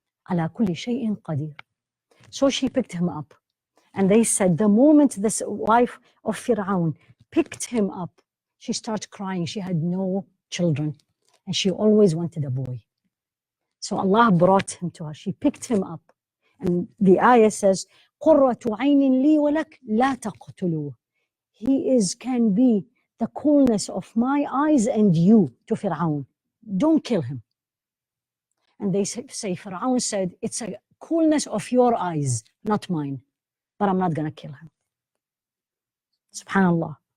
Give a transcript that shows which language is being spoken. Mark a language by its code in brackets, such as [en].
[en] Ala kulli shay'in qadir. So she picked him up. And they said the moment this wife of Fir'aun picked him up, she started crying. She had no children and she always wanted a boy. So Allah brought him to her. She picked him up. And the ayah says, [ar] قُرَّةُ عَيْنٍ لِي وَلَكْ لَا تَقْتُلُوهُ. [en] He can be the coolness of my eyes and you to Fir'aun. Don't kill him. And they say Fir'aun said, it's a coolness of your eyes, not mine. But I'm not going to kill him. Subhanallah.